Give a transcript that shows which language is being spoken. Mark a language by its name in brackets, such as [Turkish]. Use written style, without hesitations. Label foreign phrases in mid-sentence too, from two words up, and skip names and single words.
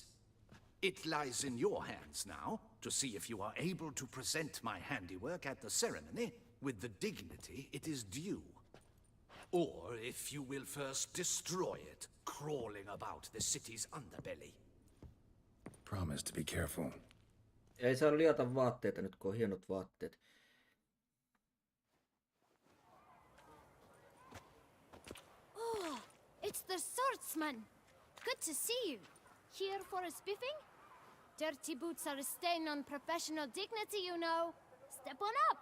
[English] It lies in your hands now to see if you are able to present my handiwork at the ceremony with the dignity it is due. Or if you will first destroy it, crawling about the city's underbelly. Promise to be careful. [Finnish] Ei saa liata vaatteita nyt, kun on hienot vaatteet. [English] Oh, it's the swordsman. Good to see you. Here for a spiffing? Dirty boots are a stain on professional dignity, you know. Step on up.